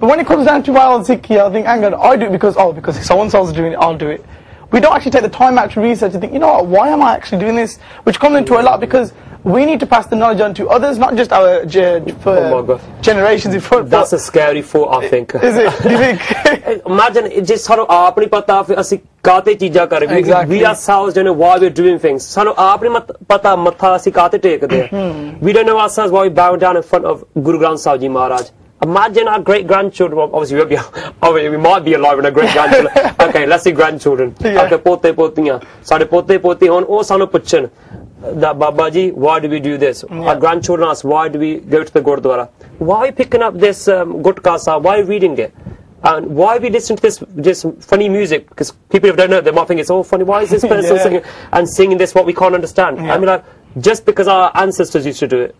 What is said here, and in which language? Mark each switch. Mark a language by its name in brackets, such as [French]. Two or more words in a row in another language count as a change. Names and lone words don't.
[English] But when it comes down to wild Sikhi, I think, hang on, I do it because so-and-so's doing it, I'll do it. We don't actually take the time out to research and think, you know what, why am I actually doing this? Which comes into a lot because we need to pass the knowledge on to others, not just our generations in front. That's a scary thought, I think. Is it? Do you think? Imagine it just [Punjabi] ਸਾਨੂੰ ਆਪਣੀ ਪਤਾ ਅਸੀਂ ਕਾਹਤੇ ਚੀਜ਼ਾਂ ਕਰ ਰਹੇ. [English] Exactly. We ourselves don't know why we're doing things. [Punjabi] ਸਾਨੂੰ ਆਪਣੀ ਪਤਾ ਮੱਥਾ ਅਸੀਂ ਕਾਹਤੇ ਟੇਕ ਦੇ. [English] We don't know ourselves why we bow down in front of Guru Granth Sahib Ji Maharaj. Imagine our great-grandchildren, well, obviously we might be alive when our great-grandchildren, okay, let's say grandchildren, [Punjabi] okay, ਪੋਤੇ ਪੋਤੀਆਂ, ਸਾਡੇ ਪੋਤੇ ਪੋਤੀ ਹੋਣ, ਓਹ ਸਾਨੂੰ ਪੁੱਛਣ, [English] that Baba ji, why do we do this? Our grandchildren ask, why do we go to the Gurdwara? Why are you picking up this Gutka Sahib? Why are you reading it? And why are we listening to this funny music? Because people who don't know, they might think it's all funny. Why is this person singing and singing this what we can't understand? I mean, like, just because our ancestors used to do it.